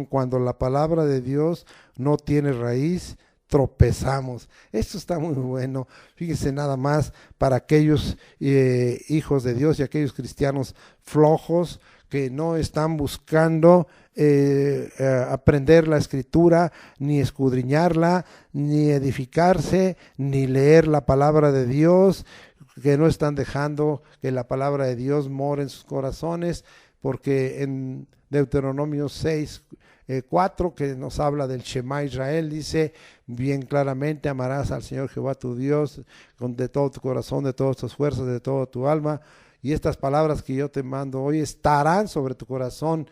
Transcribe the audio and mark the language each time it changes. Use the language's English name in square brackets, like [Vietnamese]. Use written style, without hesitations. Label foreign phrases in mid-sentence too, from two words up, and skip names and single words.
[Spanish] Cuando la palabra de Dios no tiene raíz, tropezamos. Esto está muy bueno. Fíjense nada más, para aquellos hijos de Dios y aquellos cristianos flojos que no están buscando aprender la escritura, ni escudriñarla, ni edificarse, ni leer la palabra de Dios, que no están dejando que la palabra de Dios more en sus corazones, porque en Deuteronomio 6:4, que nos habla del Shema Israel, dice bien claramente: amarás al Señor Jehová tu Dios de todo tu corazón, de todas tus fuerzas, de toda tu alma, y estas palabras que yo te mando hoy estarán sobre tu corazón.